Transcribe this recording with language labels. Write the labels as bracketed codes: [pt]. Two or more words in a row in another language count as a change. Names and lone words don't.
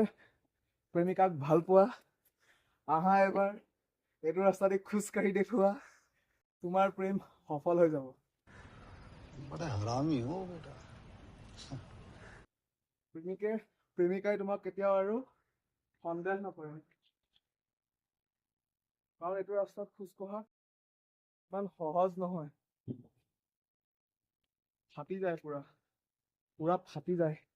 [as] প্ৰেমিকাক ভাল পোৱা আহা এবাৰ এইটো ৰাস্তাতে খোজকাঢ়ি দেখুওৱা তোমাৰ প্ৰেম সফল হৈ যাব [hi] बड़ा हरामी हो बेटा [as] প্ৰেমিকাই তোমাক কেতিয়াও আৰু সন্দেহ নকৰে কাৰণ এইটো ৰাস্তাত খোজ কঢ়া ইমান সহজ নহয় ফাটি যায় পুৰা পুৰা ফাটি যায়